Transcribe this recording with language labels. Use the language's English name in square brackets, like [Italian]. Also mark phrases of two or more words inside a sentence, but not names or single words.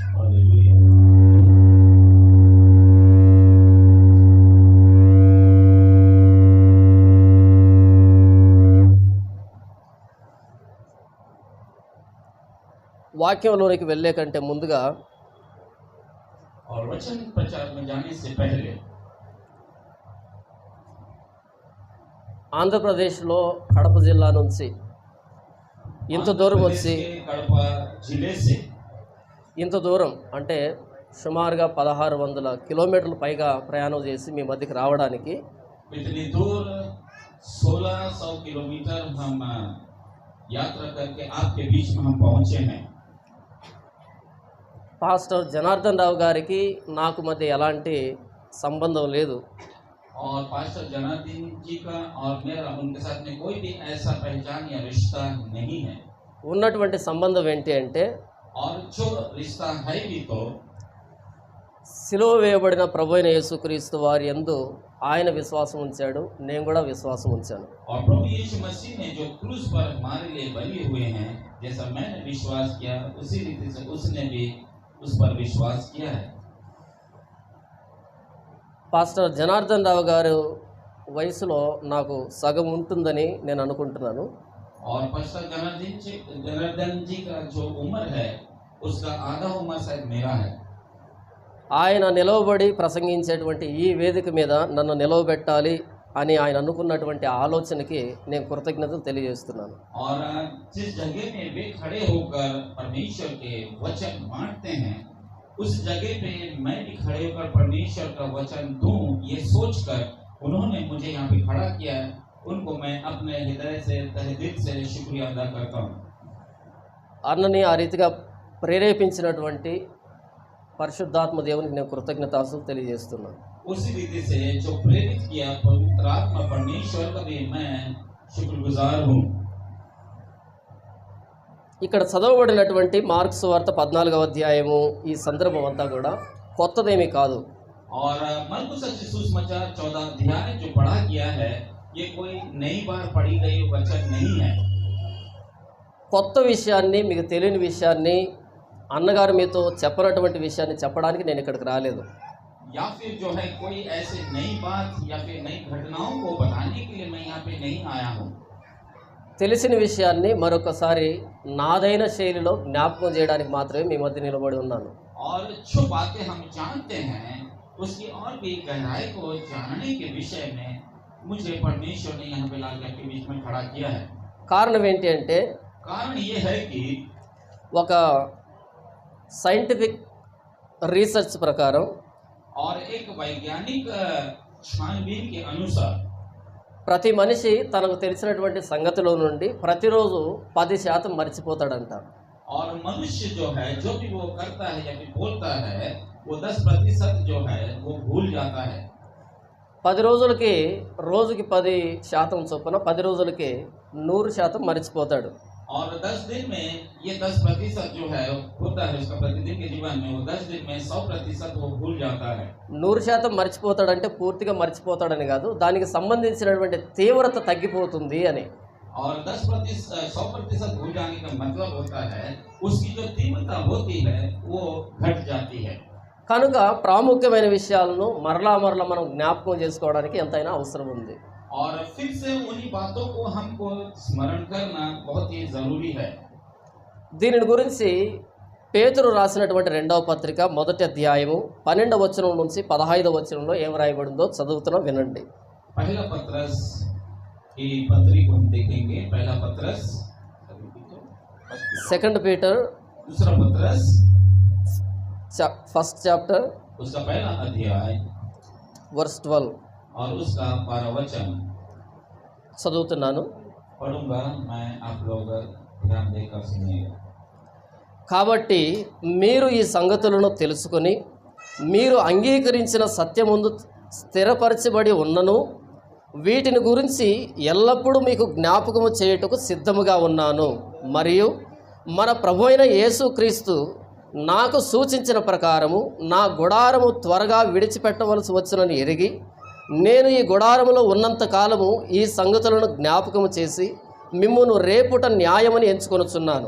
[Telugu] వాక్యంలోనికి వెళ్ళే కంటే ముందుగా [Hindi] और वचन प्रचार में जाने से पहले [Telugu] ఆంధ్రప్రదేశ్లో కడప జిల్లా నుంచి ఇంత దూరం వచ్చి [Hindi] कड़पा जिले से [Telugu] ఇంత దూరం అంటే సుమారుగా 1600 కిలోమీటర్ల పైగా ప్రయాణం చేసి మీ మధ్యకి రావడానికి [Hindi] इतनी दूर 1600 किलोमीटर हम यात्रा करके आपके बीच में हम पहुंचे हैं। [Telugu] పాస్టర్ జనార్దన్ రావు గారికి నాకు మధ్య ఎలాంటి సంబంధం లేదు. [Hindi] और पास्टर जनार्दन जी का और मेरा उनके साथ में कोई भी ऐसा पहचान या रिश्ता नहीं है. [Telugu] ఉన్నటువంటి సంబంధం ఏంటి అంటే [Hindi] और जो रिश्ता है भी तो [Telugu] సిలువ వేయబడిన ప్రభు అయిన యేసుక్రీస్తు వారి యందు ఆయన విశ్వాసం ఉంచాడు, నేను కూడా విశ్వాసం ఉంచాను. [Hindi] और प्रभु यीशु मसीह ने जो क्रूस पर हमारे लिए बलि हुए हैं, जैसा मैंने विश्वास किया उसी रीति से उसने भी उस पर विश्वास किया है. [Telugu] పాస్టర్ జనార్దన్ రావు గారు వయసులో నాకు సగం ఉంటుందని నేను అనుకుంటున్నాను. [Hindi] और पास्टर जनार्दन जी का जो उम्र है उसका आधा उम्र शायद मेरा है. [Telugu] ఆయన నిలవబడి ప్రసంగించేటువంటి ఈ వేదిక మీద నన్ను నిలవబెట్టాలి అని ఆయన అనుకున్నటువంటి ఆలోచనకి నేను కృతజ్ఞతలు తెలియజేస్తున్నాను. [Hindi] और जिस जगह में वे खड़े होकर परमेश्वर के वचन बांटते हैं, उस जगह पे मैं भी खड़े होकर परमेश्वर का वचन दूं, ये सोचकर उन्होंने मुझे यहाँ पे खड़ा किया है. उनको मैं अपने हृदय से तहे दिल से शुक्रिया अदा करता हूँ. [Telugu] అన్నని ఆ రీతిగా ప్రేరేపించినటువంటి పరిశుద్ధాత్మ దేవునికి నేను కృతజ్ఞతాస్తులు తెలియజేస్తున్నాను. [Hindi] उसी रीति से जो प्रेरित किया पवित्र आत्मा परमेश्वर का भी मैं शुक्रगुजार हूँ. [Telugu] ఇక్కడ చదవబడినటువంటి మార్కు సువార్త 14వ అధ్యాయము ఈ సందర్భం అంతా కూడా కొత్తదేమీ కాదు. [Hindi] और मरकुस सुसमाचार 14 अध्याय जो पढ़ा गया है, ये कोई नई बार पढ़ी गई वचन नहीं है. [Telugu] కొత్త విషయాన్ని, మీకు తెలియని విషయాన్ని, అన్నగారు మీతో చెప్పనటువంటి విషయాన్ని చెప్పడానికి నేను ఇక్కడికి రాలేదు. [Hindi] या फिर जो है कोई ऐसे नई बात या फिर नई घटनाओं को बताने के लिए मैं यहाँ पे नहीं आया हूँ. [Telugu] తెలిసిన విషయాన్ని మరొకసారి నాదైన శైలిలో జ్ఞాపకం చేయడానికి మాత్రమే మీ మధ్య నిలబడి ఉన్నాను. [Hindi] और जो बातें हम जानते हैं उसकी और भी गहराई को जानने के विषय में मुझे परमेश्वर ने यहाँ पे लाकर के बीच में खड़ा किया है. [Telugu] కారణం ఏంటి అంటే [Hindi] कारण ये है कि [Telugu] ఒక [English] scientific research [Telugu] ప్రకారం [Hindi] और एक वैज्ञानिक छानबीन के अनुसार [Telugu] ప్రతి మనిషి తనకు తెలిసినటువంటి సంగతిలో నుండి ప్రతిరోజు 10% మర్చిపోతాడంట. [Hindi] और मनुष्य जो है जो भी वो करता है या फिर बोलता है वो 10% जो है वो भूल जाता है. [Telugu] 10 రోజులకి రోజుకి 10% చొప్పున 10 రోజులకి 100% మర్చిపోతాడు. [Hindi] और 10 दिन में ये 10% जो है होता है उसका प्रतिदिन के जीवन में, वो 10 दिन में 100% वो भूल जाता है. [Telugu] 100% మర్చిపోతాడంటే పూర్తిగా మర్చిపోతాడని కాదు, దానికి సంబంధించినటువంటి తీవ్రత తగ్గిపోతుంది అని. [Hindi] और 100% भूल जाने का मतलब होता है उसकी जो तीव्रता होती है वो घट जाती है. [Telugu] కనుక ప్రాముఖ్యమైన విషయాలను మరలా మనం జ్ఞాపకం చేసుకోవడానికి ఎంతైనా అవసరం ఉంది. [Hindi] और फिर से उन्हीं बातों को हमको स्मरण करना बहुत ही जरूरी है. [Telugu] దీనిని గురించి పేతురు రాసినటువంటి 2వ పత్రిక 1వ అధ్యాయము 12వ వచనం నుంచి 15వ వచనంలో ఏం రాయబడిందో చదువుతున్నా వినండి. [Hindi] पहला पत्रस की पत्री को हम देखेंगे. पहला पत्रस, [English] second Peter [Hindi] दूसरा पत्रस, [English] first chapter [Hindi] उसका पहला अध्याय [English] verse 12 [Hindi] और उसका 12 वचन [Telugu] చదువుతున్నాను. [Hindi] पढ़ूंगा मैं, आप लोग ध्यान देकर सुनिएगा. [Telugu] కాబట్టి మీరు ఈ సంగతులను తెలుసుకొని మీరు అంగీకరించిన సత్యముందు స్థిరపరచబడి ఉన్నను వీటిని గురించి ఎల్లప్పుడూ మీకు జ్ఞాపకము చేయుటకు సిద్ధముగా ఉన్నాను. మరియు మన ప్రభు అయిన యేసుక్రీస్తు నాకు సూచించిన ప్రకారము నా గుడారము త్వరగా విడిచిపెట్టవలసి వచ్చునని ఎరిగి నేను ఈ గుడారములో ఉన్నంత కాలము ఈ సంగతులను జ్ఞాపకము చేసి మిమ్మును రేపుట న్యాయమని ఎంచుకొనుచున్నాను.